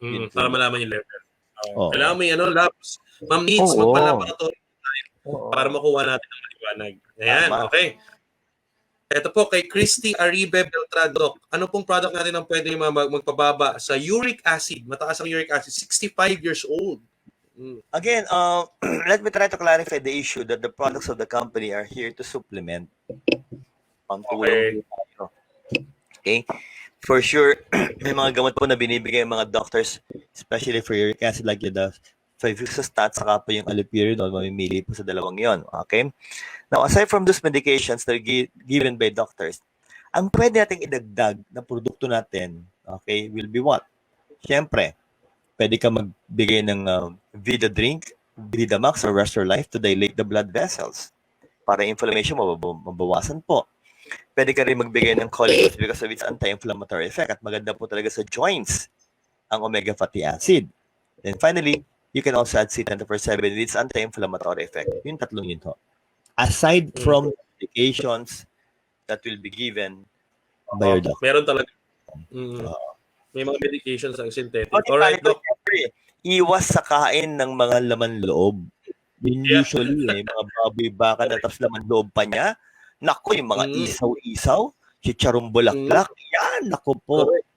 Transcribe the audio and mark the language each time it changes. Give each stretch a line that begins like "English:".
Filipino: Para malaman yung level. Kailangan mo yung labs. Ma'am Needs, magpa-laboratory tayo para makuha natin ang maliwanag. Ayan, okay. Ito po kay Christy Aribe Beltrado. Ano pong product natin ang pwede magpababa sa uric acid? Mataas ang uric acid. 65 years old.
English: Again, let me try to clarify the issue that the products of the company are here to supplement. Okay.
Filipino: For sure, may mga gamot po na binibigay ng mga doctors,
English: especially for uric acid like the Fifostat,
Filipino: saka po yung allopurinol, mamimili po sa dalawang yon. Okay?
English: Now, aside from those medications that are given by doctors,
Filipino: ang pwede nating idagdag na produkto natin,
English: okay, will be what?
Filipino: Siyempre, pwede ka magbigay ng Vida Drink, Vida Max, or Restore Life
English: to dilate the blood vessels
Filipino: para inflammation mabawasan po. Pwede ka rin magbigay ng Colicos
English: because of its anti-inflammatory effect
Filipino: at maganda po talaga sa joints ang omega fatty acid.
English: Then finally, you can also add C24/7 with its anti-inflammatory effect.
Filipino: Yung tatlong yun ho.
English: Aside from medications that will be given by your doctor.
Filipino: Meron talaga. May mga medications ang synthetic.
English: Alright, Doc.
Filipino: Iwas sa kain ng mga laman loob. Usually, mga baboy baka na tapos laman loob pa niya. Naku, yung mga isaw-isaw, chicharong bulaklak, yan, naku po.